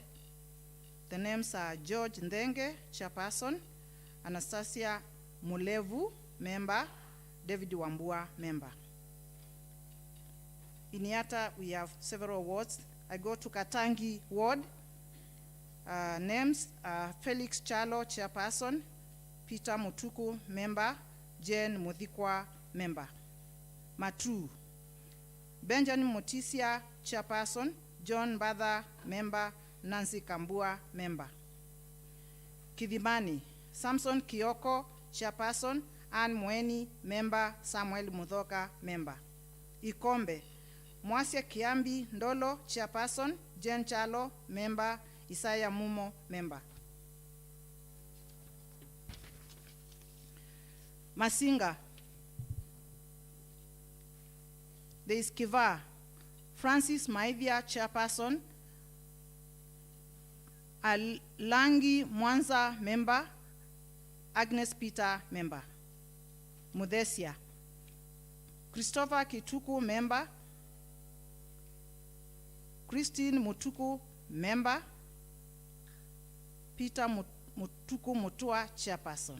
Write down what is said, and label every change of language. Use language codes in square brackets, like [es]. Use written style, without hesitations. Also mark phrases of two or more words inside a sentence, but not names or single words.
[en] The names are George Ndenge, chairperson; Anastasia Mulevu, member; David Wambua, member. In Yata, we have several wards. I go to Katangi ward. Names are Felix Chalo, chairperson; Peter Mutuku, member; Jane Muthikwa, member. Matu, Benjamin Mutisia, chairperson; John Badha, member; Nancy Kambua, member. Kidhimani, Samson Kioko, chairperson; Ann Mweni, member; Samuel Mudhoka, member. Ikombe, Mwasia Kiambi Ndolo, chairperson; Jen Chalo, member; Isaiah Mumo, member. Masinga, there is Kiva, Francis Maivia, chairperson; Alangi Mwanza, member; Agnes Peter, member. Mudesia, Christopher Kituku, member; Christine Mutuku, member; Peter Mutuku Mutua, chairperson.